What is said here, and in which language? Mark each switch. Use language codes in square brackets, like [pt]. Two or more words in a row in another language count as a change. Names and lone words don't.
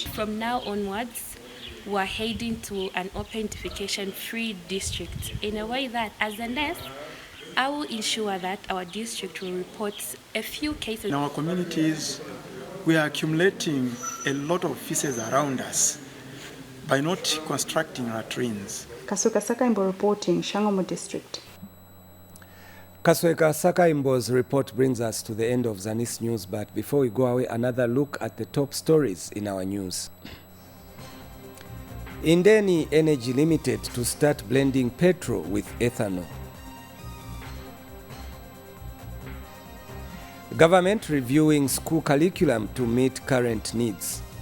[en] From now onwards, we are heading to an open defecation-free district in a way that, as a nurse, I will ensure that our district will report a few cases. In our communities, we are accumulating a lot of feces around us by not constructing latrines. Kasweka Sakaimbo reporting, Shangombo district. Kasweka Sakaimbo's report brings us to the end of ZANIS News, but before we go away, another look at the top stories in our news. Indeni Energy Limited to start blending petrol with ethanol. Government reviewing school curriculum to meet current needs.